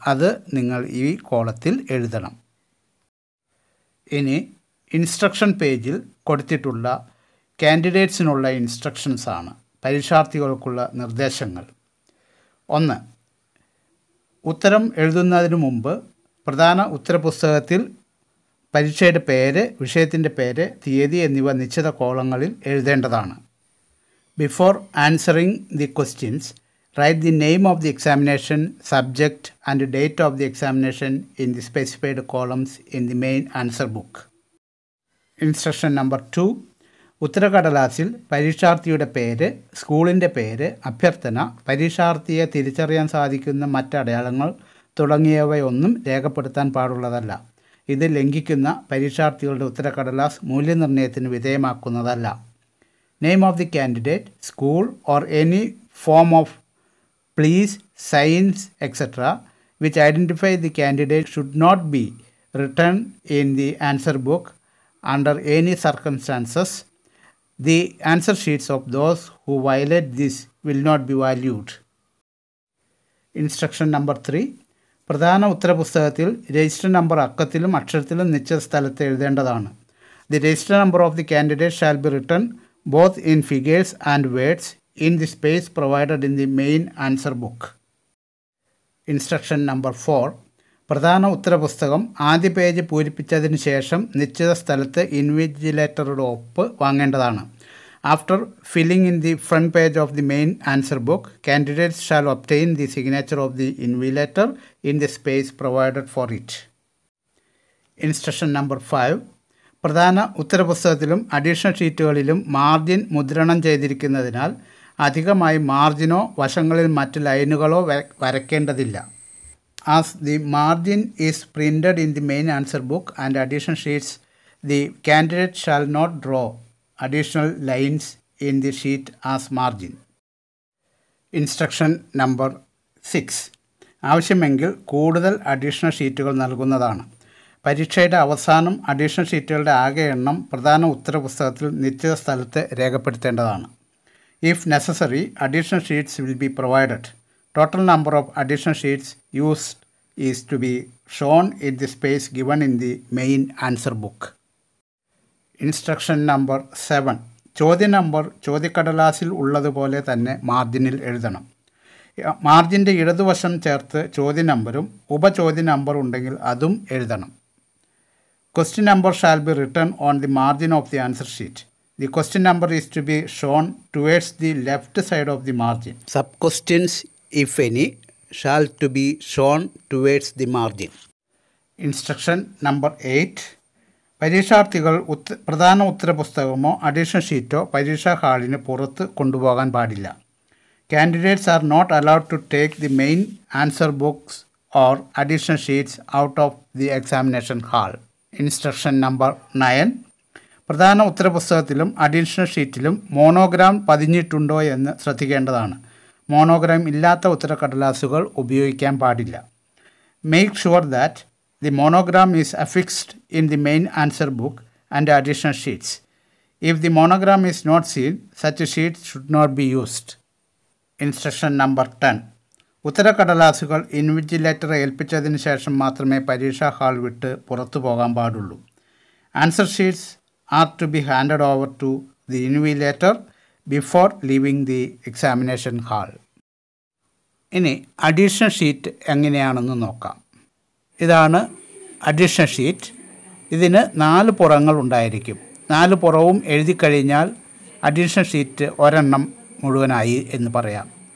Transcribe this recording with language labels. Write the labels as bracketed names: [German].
[Malayalam] അത് നിങ്ങൾ ഈ കോളത്തിൽ എഴുതണം. ഇനി ഇൻസ്ട്രക്ഷൻ പേജിൽ കൊടുത്തിട്ടുള്ള കാൻഡിഡേറ്റ്സിനുള്ള ഇൻസ്ട്രക്ഷൻസാണ്, പരീക്ഷാർത്ഥികൾക്കുള്ള നിർദ്ദേശങ്ങൾ. 1. ഉത്തരം എഴുതുന്നതിന് മുമ്പ് പ്രധാന ഉത്തരപുസ്തകത്തിൽ പരീക്ഷയുടെ പേര്, വിഷയത്തിൻ്റെ പേര്, തീയതി എന്നിവ നിശ്ചിത കോളങ്ങളിൽ എഴുതേണ്ടതാണ്. [English] Before answering the questions, write the name of the examination, subject and date of the examination in the specified columns in the main answer book. Instruction number 2. [Malayalam] ഉത്തരക്കടലാസിൽ പരീക്ഷാർത്ഥിയുടെ പേര്, സ്കൂളിൻ്റെ പേര്, അഭ്യർത്ഥന, പരീക്ഷാർത്ഥിയെ തിരിച്ചറിയാൻ സാധിക്കുന്ന മറ്റടയാളങ്ങൾ തുടങ്ങിയവയൊന്നും രേഖപ്പെടുത്താൻ പാടുള്ളതല്ല. ഇത് ലംഘിക്കുന്ന പരീക്ഷാർത്ഥികളുടെ ഉത്തരക്കടലാസ് മൂല്യനിർണ്ണയത്തിന് വിധേയമാക്കുന്നതല്ല. [English] Name of the candidate, school or any form of please, signs, etc. which identify the candidate should not be written in the answer book under any circumstances. The answer sheets of those who violate this will not be valued. Instruction number 3. [Malayalam] പ്രധാന ഉത്തരപുസ്തകത്തിൽ register number അക്കത്തിലും അക്ഷരത്തിലും നിശ്ചിത സ്ഥലത്ത് എഴുതേണ്ടതാണ്. [English] The register number of the candidate shall be written both in figures and words in the space provided in the main answer book. Instruction number 4. [Malayalam] പ്രധാന ഉത്തരപുസ്തകം ആദ്യ page പൂരിപ്പിച്ചതിന് ശേഷം നിശ്ചിത സ്ഥലത്ത് ഇൻവിജിലേറ്ററുടെ ഒപ്പ് വാങ്ങേണ്ടതാണ്. [English] After filling in the front page of the main answer book, candidates shall obtain the signature of the invigilator in the space provided for it. Instruction number 5. [Malayalam] പ്രധാന ഉത്തരപുസ്തകത്തിലും additional ഷീറ്റുകളിലും margin മുദ്രണം ചെയ്തിരിക്കുന്നതിനാൽ അധികമായി മാർജിനോ വശങ്ങളിൽ മറ്റ് ലൈനുകളോ വരയ്ക്കേണ്ടതില്ല. [English] As the margin is printed in the main answer book and additional sheets, the candidate shall not draw additional lines in the sheet as margin. Instruction number 6. [Malayalam] ആവശ്യമെങ്കിൽ കൂടുതൽ additional ഷീറ്റുകൾ നൽകുന്നതാണ്. പരീക്ഷയുടെ അവസാനം അഡീഷണൽ ഷീറ്റുകളുടെ ആകെ എണ്ണം പ്രധാന ഉത്തരപുസ്തകത്തിൽ നിശ്ചിത സ്ഥലത്ത് രേഖപ്പെടുത്തേണ്ടതാണ്. [English] If necessary, additional sheets will be provided. Total number of additional sheets used is to be shown in the space given in the main answer book. Instruction number 7. [Malayalam] ചോദ്യ നമ്പർ ചോദ്യക്കടലാസിൽ ഉള്ളതുപോലെ തന്നെ മാർജിനിൽ എഴുതണം. മാർജിൻ്റെ ഇടതുവശം ചേർത്ത് ചോദ്യ നമ്പറും ഉപചോദ്യ നമ്പർ ഉണ്ടെങ്കിൽ അതും എഴുതണം. [English] Question number shall be written on the margin of the answer sheet. The question number is to be shown towards the left side of the margin. Sub-questions, if any, shall to be shown towards the margin. Instruction number 8. [Malayalam] പരീക്ഷാർത്ഥികൾ പ്രധാന ഉത്തരപുസ്തകമോ additional ഷീറ്റോ പരീക്ഷാ ഹാളിന് പുറത്ത് കൊണ്ടുപോകാൻ പാടില്ല. [English] Candidates are not allowed to take the main answer books or additional sheets out of the examination hall. Instruction number 9. [Malayalam] പ്രധാന ഉത്തരപുസ്തകത്തിലും additional ഷീറ്റിലും monogram പതിഞ്ഞിട്ടുണ്ടോ എന്ന് ശ്രദ്ധിക്കേണ്ടതാണ്. Monogram ഇല്ലാത്ത ഉത്തരക്കടലാസുകൾ ഉപയോഗിക്കാൻ പാടില്ല. [English] Make sure that the monogram is affixed in the main answer book and additional sheets. If the monogram is not seen, such a sheet should not be used. Instruction number 10. [Malayalam] ഉത്തരക്കടലാസുകൾ ഇൻവിജിലേറ്ററെ ഏൽപ്പിച്ചതിന് ശേഷം മാത്രമേ പരീക്ഷാ hall വിട്ട് പുറത്തു പോകാൻ പാടുള്ളൂ. [English] Answer sheets are to be handed over to the invigilator before leaving the examination hall. [Malayalam] ഇനി additional sheet എങ്ങനെയാണെന്ന് നോക്കാം. ഇതാണ് അഡീഷണൽ ഷീറ്റ്. ഇതിന് 4 പുറങ്ങൾ ഉണ്ടായിരിക്കും. 4 പുറവും എഴുതി കഴിഞ്ഞാൽ അഡീഷണൽ ഷീറ്റ് ഒരെണ്ണം മുഴുവനായി എന്ന് പറയാം.